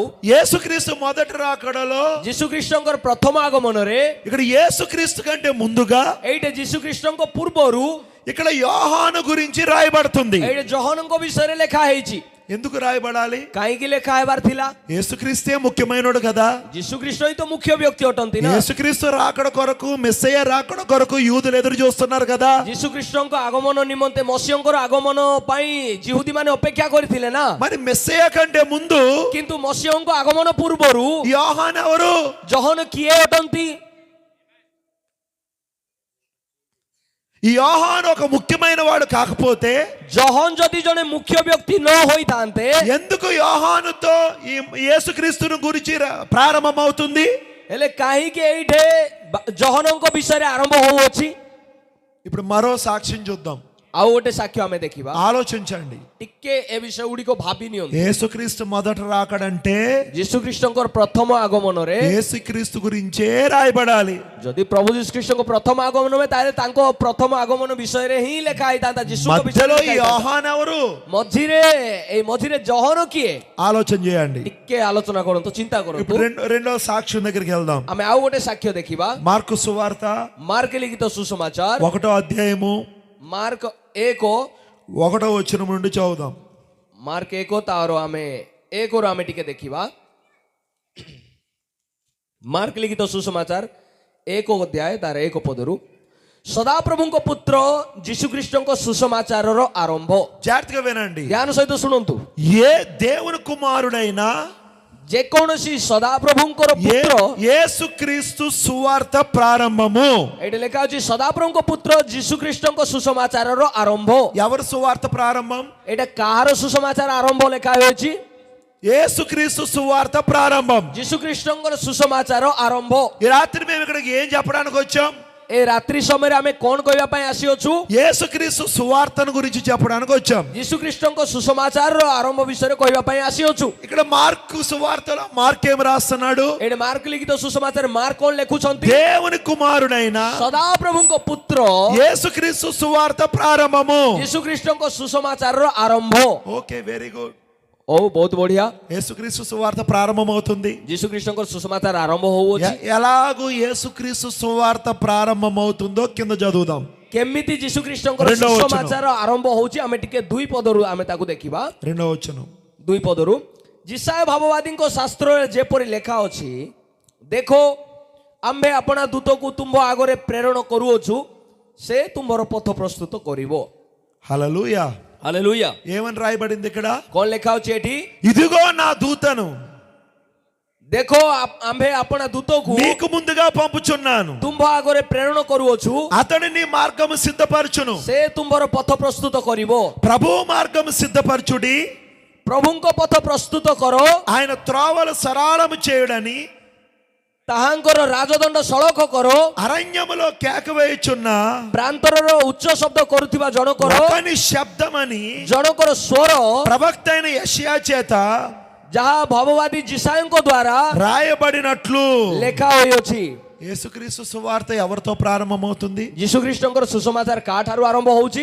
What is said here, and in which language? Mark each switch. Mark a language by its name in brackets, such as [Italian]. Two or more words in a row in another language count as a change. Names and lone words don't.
[Telugu] యేసుక్రీస్తు మొదటి రాకడలో, [Odia] ଯୀଶୁଖ୍ରୀଷ୍ଟଙ୍କର ପ୍ରଥମ ଆଗମନରେ, [Telugu] ఇక్కడ యేసుక్రీస్తు కంటే ముందుగా [Odia] ଏଇଠି ଯୀଶୁଖ୍ରୀଷ୍ଟଙ୍କ ପୂର୍ବରୁ [Telugu] ఇక్కడ యోహాను గురించి రాయబడుతుంది. [Odia] ଏଇଠି ଜହନଙ୍କ ବିଷୟରେ ଲେଖା ହେଇଛି। [Telugu] ఎందుకు రాయబడాలి? [Odia] କାହିଁକି ଲେଖା ହେବାର ଥିଲା? [Telugu] యేసుక్రీస్తే ముఖ్యమైనోడు కదా. [Odia] ଯୀଶୁଖ୍ରୀଷ୍ଟ ହିଁ ତ ମୁଖ୍ୟ ବ୍ୟକ୍ତି ଅଟନ୍ତି ନା। [Telugu] యేసుక్రీస్తు రాకడ కొరకు, మెస్సయ్య రాకడ కొరకు యూదులు ఎదురు చూస్తున్నారు కదా. [Odia] ଯୀଶୁଖ୍ରୀଷ୍ଟଙ୍କ ଆଗମନ ନିମନ୍ତେ, ମସିହଙ୍କର ଆଗମନ ପାଇଁ ଯିହୁଦୀ ମାନେ ଅପେକ୍ଷା କରିଥିଲେ ନା। [Telugu] మరి మెస్సయ్య కంటే ముందు [Odia] କିନ୍ତୁ ମସିହଙ୍କ ଆଗମନ ପୂର୍ବରୁ [Telugu] యోహాను ఎవరు? [Odia] ଜହନ କିଏ ଅଟନ୍ତି? [Telugu] ఈ యోహాను ఒక ముఖ్యమైన వాడు కాకపోతే, [Odia] ଜହନ ଯଦି ଜଣେ ମୁଖ୍ୟ ବ୍ୟକ୍ତି ନ ହୋଇଥାନ୍ତେ, [Telugu] ఎందుకు యోహానుతో ఈ యేసుక్రీస్తును గురించి ప్రారంభమవుతుంది? [Odia] ହେଲେ କାହିଁକି ଏଇଠି ଜହନଙ୍କ ବିଷୟରେ ଆରମ୍ଭ ହଉଅଛି? [Telugu] ఇప్పుడు మరో సాక్ష్యం చూద్దాం. [Odia] ଆଉ ଗୋଟେ ସାକ୍ଷ୍ୟ ଆମେ ଦେଖିବା। [Telugu] ఆలోచించండి. [Odia] ଟିକେ ଏ ବିଷୟ ଗୁଡ଼ିକ ଭାବି ନିଅନ୍ତୁ। [Telugu] యేసుక్రీస్తు మొదట రాకడంటే [Odia] ଯୀଶୁଖ୍ରୀଷ୍ଟଙ୍କର ପ୍ରଥମ ଆଗମନରେ [Telugu] యేసుక్రీస్తు గురించే రాయబడాలి. [Odia] ଯଦି ପ୍ରଭୁ ଯୀଶୁଖ୍ରୀଷ୍ଟଙ୍କ ପ୍ରଥମ ଆଗମନ ହୁଏ, ତାହେଲେ ତାଙ୍କ ପ୍ରଥମ ଆଗମନ ବିଷୟରେ ହିଁ ଲେଖା ହେଇଥାନ୍ତା। ଯୀଶୁଙ୍କ ବିଷୟରେ [Telugu] మధ్యలో ఈ యోహాను ఎవరు? [Odia] ମଝିରେ ଜହନ କିଏ? [Telugu] ఆలోచన చేయండి. [Odia] ଟିକେ ଆଲୋଚନା କରନ୍ତୁ, ଚିନ୍ତା କରନ୍ତୁ। [Telugu] ఇప్పుడు రెండో సాక్ష్యం దగ్గరికి వెళ్దాం. [Odia] ଆମେ ଆଉ ଗୋଟେ ସାକ୍ଷ୍ୟ ଦେଖିବା। [Telugu] మార్కు సువార్త [Odia] ମାର୍କ ଲିଖିତ ସୁସମାଚାର [Telugu] 1వ అధ్యాయము [Odia] ମାର୍କ 1 [Telugu] వచనం నుండి చదువుదాం. [Odia] ମାର୍କ 1 ତାର ଆମେ 1ରୁ ଆମେ ଟିକେ ଦେଖିବା। ମାର୍କ ଲିଖିତ ସୁସମାଚାର 1 ଅଧ୍ୟାୟ ତାର 1 ପଦରୁ, ସଦାପ୍ରଭୁଙ୍କ ପୁତ୍ର ଯୀଶୁଖ୍ରୀଷ୍ଟଙ୍କ ସୁସମାଚାରର ଆରମ୍ଭ। [Telugu] జాగ్రత్తగా వినండి. [Odia] ଧ୍ୟାନ ସହିତ ଶୁଣନ୍ତୁ। [Telugu] ఏ దేవుని కుమారుడైనా, [Odia] ଯେକୌଣସି ସଦାପ୍ରଭୁଙ୍କର ପୁତ୍ର, [Telugu] యేసుక్రీస్తు సువార్త ప్రారంభము. [Odia] ଏଠି ଲେଖା ଅଛି ସଦାପ୍ରଭୁଙ୍କ ପୁତ୍ର ଯୀଶୁଖ୍ରୀଷ୍ଟଙ୍କ ସୁସମାଚାରର ଆରମ୍ଭ। [Telugu] ఎవరు సువార్త ప్రారంభం? [Odia] ଏଇଟା କାହାର ସୁସମାଚାର ଆରମ୍ଭ ଲେଖା ହୋଇଛି? [Telugu] యేసుక్రీస్తు సువార్త ప్రారంభం. [Odia] ଯୀଶୁଖ୍ରୀଷ୍ଟଙ୍କର ସୁସମାଚାର ଆରମ୍ଭ। [Telugu] ఈ రాత్రి మేము ఇక్కడికి ఏం చెప్పడానికి వచ్చాం? [Odia] ଏ ରାତ୍ରି ସମୟରେ ଆମେ କଣ କହିବା ପାଇଁ ଆସିଅଛୁ? [Telugu] యేసుక్రీస్తు సువార్తను గురించి చెప్పడానికి వచ్చాం. [Odia] ଯୀଶୁଖ୍ରୀଷ୍ଟଙ୍କ ସୁସମାଚାରର ଆରମ୍ଭ ବିଷୟରେ କହିବା ପାଇଁ ଆସିଅଛୁ। [Telugu] ఇక్కడ మార్కు సువార్తలో మార్క్ ఏం రాస్తున్నాడు? [Odia] ଏଠି ମାର୍କ ଲିଖିତ ସୁସମାଚାର ମାର୍କ କଣ ଲେଖୁଛନ୍ତି? [Telugu] దేవుని కుమారుడైన [Odia] ସଦାପ୍ରଭୁଙ୍କ ପୁତ୍ର [Telugu] యేసుక్రీస్తు సువార్త ప్రారంభము. [Odia] ଯୀଶୁଖ୍ରୀଷ୍ଟଙ୍କ ସୁସମାଚାରର ଆରମ୍ଭ। [English] Okay, very good. [Odia] ଓ ବହୁତ ବଢିଆ। [Telugu] యేసుక్రీస్తు సువార్త ప్రారంభమవుతుంది. [Odia] ଯୀଶୁଖ୍ରୀଷ୍ଟଙ୍କ ସୁସମାଚାର ଆରମ୍ଭ ହଉଅଛି। [Telugu] ఎలాగూ యేసుక్రీస్తు సువార్త ప్రారంభమవుతుందో కింద చదువుదాం. [Odia] କେମିତି ଯୀଶୁଖ୍ରୀଷ୍ଟଙ୍କର ସୁସମାଚାର ଆରମ୍ଭ ହଉଛି, ଆମେ ଟିକେ 2 ପଦରୁ ଆମେ ତାକୁ ଦେଖିବା। [Telugu] 2వ వచనం. [Odia] 2 ପଦରୁ, ଯିଶାୟ ଭାବବାଦୀଙ୍କ ଶାସ୍ତ୍ରରେ ଯେପରି ଲେଖା ଅଛି, ଦେଖ ଆମ୍ଭେ ଆପଣା ଦୂତକୁ ତୁମ୍ଭ ଆଗରେ ପ୍ରେରଣ କରୁଅଛୁ, ସେ ତୁମ୍ଭର ପଥ ପ୍ରସ୍ତୁତ କରିବ। [Telugu] హల్లెలూయా. [Odia] ହାଲେଲୁୟା। [Telugu] ఏమని రాయబడింది ఇక్కడ? [Odia] କଣ ଲେଖା ଅଛି ଏଠି? [Telugu] ఇదిగో నా దూతను [Odia] ଦେଖ ଆମ୍ଭେ ଆପଣା ଦୂତକୁ [Telugu] నీకు ముందుగా పంపుచున్నాను, [Odia] ତୁମ୍ଭ ଆଗରେ ପ୍ରେରଣ କରୁଅଛୁ, [Telugu] అతడు నీ మార్గము సిద్ధపరచును. [Odia] ସେ ତୁମ୍ଭର ପଥ ପ୍ରସ୍ତୁତ କରିବ। [Telugu] ప్రభు మార్గము సిద్ధపరచుడి, [Odia] ପ୍ରଭୁଙ୍କ ପଥ ପ୍ରସ୍ତୁତ କର, [Telugu] ఆయన త్రోవలు సరళము చేయుడని [Odia] ତାହାଙ୍କର ରାଜଦଣ୍ଡ ସଳଖ କର। [Telugu] అరణ్యములో కేక వేయుచున్న [Odia] ପ୍ରାନ୍ତରର ଉଚ୍ଚ ଶବ୍ଦ କରୁଥିବା ଜଣକର [Telugu] ఒకని శబ్దమని [Odia] ଜଣକର ସ୍ୱର [Telugu] ప్రవక్త అయిన యెషయా చేత [Odia] ଯାହା ଭବବାଦୀ ଯିଶାୟଙ୍କ ଦ୍ୱାରା [Telugu] రాయబడినట్లు [Odia] ଲେଖା ହୋଇଅଛି। [Telugu] యేసుక్రీస్తు సువార్త ఎవరితో ప్రారంభమవుతుంది? [Odia] ଯୀଶୁଖ୍ରୀଷ୍ଟଙ୍କର ସୁସମାଚାର କାଠାରୁ ଆରମ୍ଭ ହଉଛି?